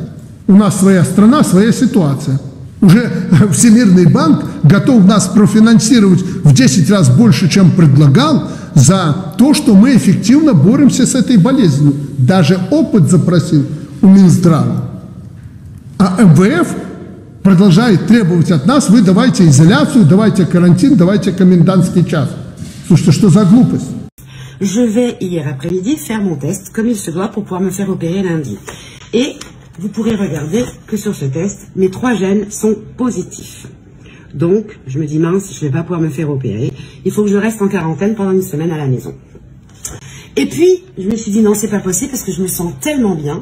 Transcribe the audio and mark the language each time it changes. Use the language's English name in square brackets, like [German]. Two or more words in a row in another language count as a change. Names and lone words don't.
[Russian] У нас своя страна, своя ситуация. Уже Всемирный банк готов нас профинансировать в 10 раз больше, чем предлагал, за то, что мы эффективно боремся с этой болезнью. Даже опыт запросил у Минздрава. А МВФ продолжает требовать от нас: вы давайте изоляцию, давайте карантин, давайте комендантский час. Слушайте, что за глупость? [French] Je vais hier après-midi faire mon test comme il se doit pour pouvoir me faire opérer lundi. Et vous pourrez regarder que sur ce test, mes 3 gènes sont positifs. Donc, je me dis mince, je ne vais pas pouvoir me faire opérer. Il faut que je reste en quarantaine pendant une semaine à la maison. Et puis, je me suis dit non, c'est pas possible parce que je me sens tellement bien.